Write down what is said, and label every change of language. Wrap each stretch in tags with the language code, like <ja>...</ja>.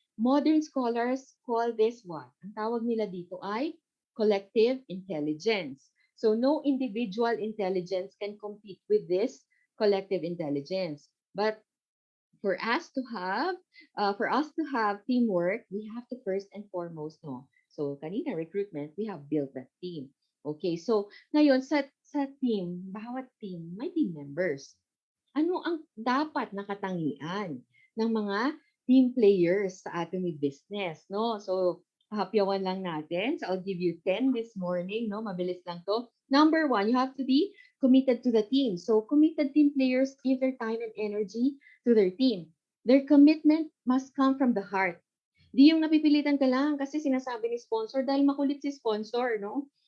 <en>Modern scholars call this what?</en> <tl>Ang tawag nila dito ay</tl> <en>collective intelligence. So no individual intelligence can compete with this collective intelligence. But for us to have teamwork, we have to first and foremost no. So kanina recruitment, we have built that team.</en> <tl>Okay, so ngayon sa team, bawat team may team members. Ano ang dapat na katangian ng mga team players sa Atomy business, no? So, hapyawan lang natin.</tl> <en>So, I'll give you 10 this morning, no?</en> <tl>Mabilis lang to.</tl> <en>Number one, you have to be committed to the team. So, committed team players give their time and energy to their team. Their commitment must come from the heart.</en> <tl>Di yung napipilitan ka lang kasi sinasabi ni sponsor dahil makulit si sponsor, no?</tl>